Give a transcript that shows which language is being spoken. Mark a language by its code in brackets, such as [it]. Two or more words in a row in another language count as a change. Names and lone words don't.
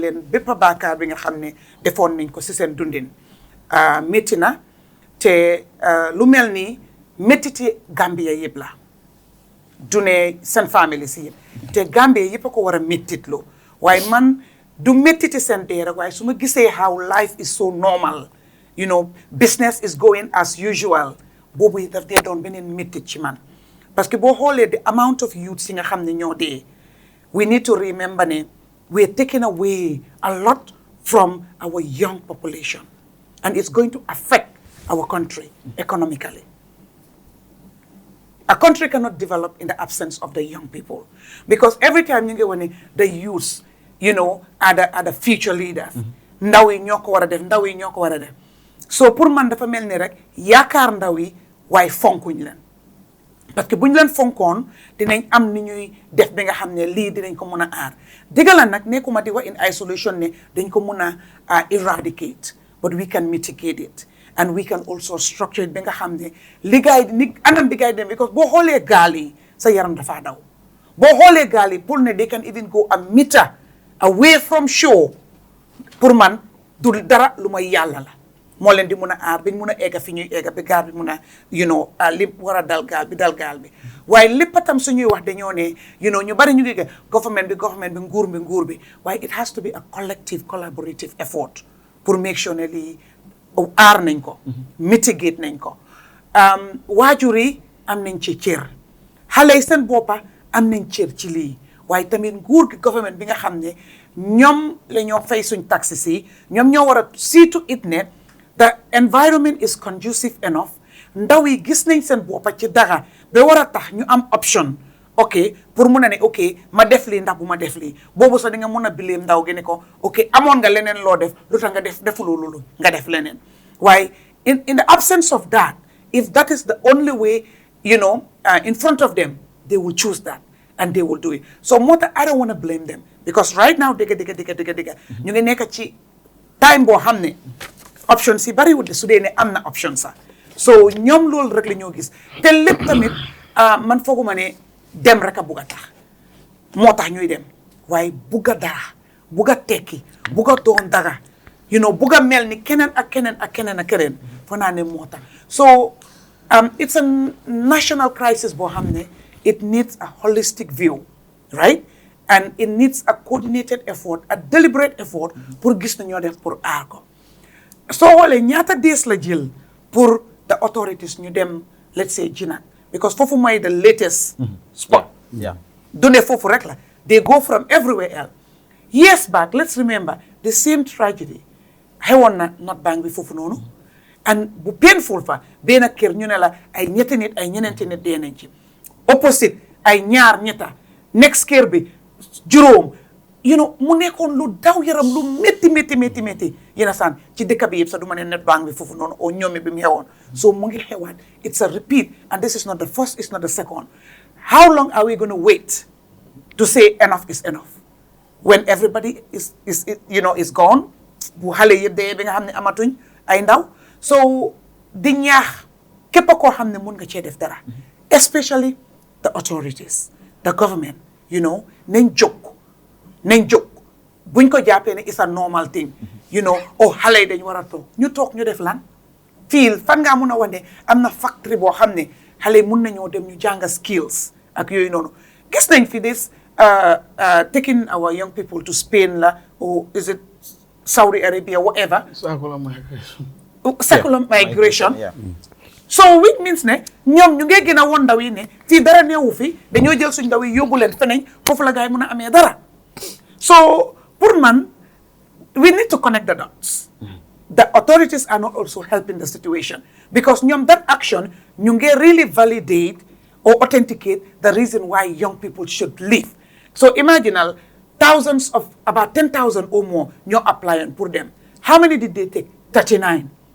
[wo] leen bépp baakaar bi nga xam ne defoon nañ ko si seen dundin métti na te lu mel ni méttiti Gambia yëpp la du ne seen famille si yëpp te Gambia yëpp a ko war a méttitlu waaye man du méttiti seen dee rek waaye su ma gisee [en] how life is so normal business is going as usual [wo] boobu daf dee doon beneen méttit ci man [fr] parce que [wo] boo xoolee [en] the amount of youth [wo] si nga xam ne ñoo dee [en] we need to remember [wo] ne [en] we're taking away a lot from our young population and it's going to affect our country economically. A country cannot develop in the absence of the young people because every time you get when the youth are the future leaders [wo] ndaw yi ñoo ko war a def ndaw yi ñoo ko war a def so pour man dafa mel ni rek yaakaar ndaw yi waaye fonkuñ leen [fr] parce que [wo] bu ñu leen fonkoon dinañ am ni ñuy def bi nga xam ne lii dinañ ko mën a aar dëgg la nag nekkuma di wax [en] in isolation [wo] ne dañ ko mën a [en] eradicate but we can mitigate it and we can also structure it [wo] bi nga xam ne liggéey ni anam bi gaay dem because boo xoolee gaal yi sa yaram dafa daw boo xoolee gaal yi pour ne [en] they can even go a meter away from shore [wo] pour man du dara lu may yàlla la moo leen di mun a aar bi mun a egga fi ñuy egga bi gaal bi mun a li war a dal gaal bi waaye lépp tam suñuy wax dañoo ne ñu bari ñu ngi government bi nguur bi waaye [en] it has to be a collective collaborative effort [wo] pour [en] make sure [wo] ne lii aar nañ ko mitigate nañ ko waajur yi am nañ ci cër xale yi seen boppa am nañ cër ci lii waaye tamit nguur gi government bi nga xam ne ñoom la ñoo fay suñ taxes yi ñoom ñoo war a siitu it ne [en] the environment is conducive enough [wo] ndaw yi gis nañ seen boppa ci dara ba war a tax ñu am [en] option ok [wo] pour mun a ne ok ma def lii ndax bu ma def lii boobu sax di nga mun a bileem ndaw gi ne ko ok amoon nga leneen loo def lu tax nga defuloo loolu nga def leneen waaye [en] in the absence of that if that is the only way in front of them they will choose that and they will do it [wo] so moo tax [en] I don't want to blame them because right now [wo] dëgg ñu ngi nekk ci time boo xam ne option si bariwul de su dee ne am na option sax so ñoom loolu rek la ñoo gis te lépp tamit man fooguma ne dem rek a bugg a tax moo tax ñuy dem waaye bugg a dara bugg a tekki bugg a doon dara bugg a mel ni keneen ak keneen foo naa ne moo tax [en] so it's a national crisis [wo] boo xam ne [en] it needs a holistic view right and it needs a coordinated effort a deliberate effort [wo] pour gis na ñoo def pour aar ko soo xoolee ñaata dees la jël pour [en] the authorities [wo] ñu dem [en] let's say Jinak because [wo] foofu mooy [en] the latest spot [wo] du ne foofu rek la [en] they go from everywhere else years back let's remember the same tragedy [wo] xewoon na North Bank bi foofu noonu and bu painful fa benn kër ñu ne la ay ñetti nit ay ñeneenti nit dee nañ ci opposite ay ñaar ñetta next kër bi juróom mu nekkoon lu daw yaram lu métti yéen a saan ci dëkk bi yëpp sax du ma ne North Bank bi foofu noonu o ñoomi bi mu xewoon so mu ngi xewaat [en] it's a repeat and this is not the first it's not the second how long are we going to wait to say enough is enough when everybody is gone [wo] bu xale yëpp dee bi nga xam ne amatuñ ay ndaw so di ñaax képp koo xam ne mun nga cee def dara [en] especially the authorities the government [wo] nañ jóg buñ ko jàppee ne [en] it's a normal thing [wo] xale yi dañ war a toog ñu def lan fii fan ngaa mun a wax ne am na factory boo xam ne xale yi mun nañoo dem ñu jànga skills ak yooyu noonu gis nañ fi this [en] taking our young people to Spain la or is it Saudi Arabia whatever secular migration so which means [wo] ne ñoom ñu ngee gën a woon ndaw yi ne fii dara neewu fi dañoo jël suñ ndaw yi yóbbu leen feneen foofu la gaa yi mun a amee dara [en] so pour man we need to connect the dots the authorities are not also helping the situation because ñoom that action [wo] ñu ngee [en] really validate or authenticate the reason why young people should leave so imaginal thousands of about 10,000 or more ñoo apply pour them How many did they take? 39.